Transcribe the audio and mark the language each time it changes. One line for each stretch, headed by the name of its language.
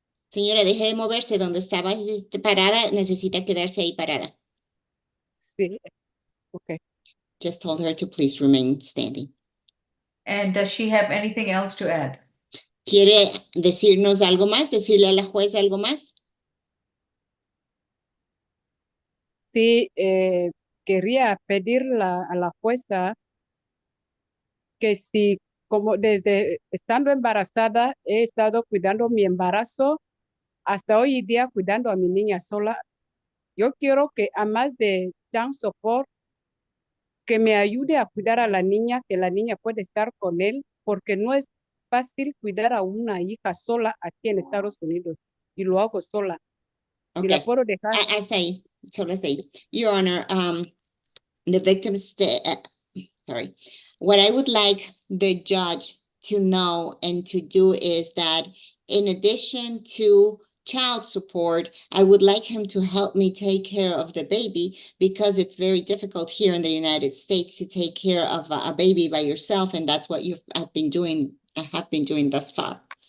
Spanish: Señora, deje de moverse donde estaba parada, necesita quedarse ahí parada. Sí, okay.
English: Just told her to please remain standing. And does she have anything else to add?
Spanish: ¿Quiere decirnos algo más? ¿Decirle a la juez algo más? Sí, quería pedir a la jueza que si, como desde estando embarazada, he estado cuidando mi embarazo, hasta hoy día cuidando a mi niña sola. Yo quiero que, además de child support, que me ayude a cuidar a la niña, que la niña puede estar con él, porque no es fácil cuidar a una hija sola aquí en Estados Unidos, y lo hago sola.
English: Okay.
Spanish: Y la puedo dejar. Hasta ahí, solo hasta ahí.
English: Your Honor, the victims, sorry. What I would like the judge to know and to do is that in addition to child support, I would like him to help me take care of the baby because it's very difficult here in the United States to take care of a baby by yourself, and that's what have been doing thus far.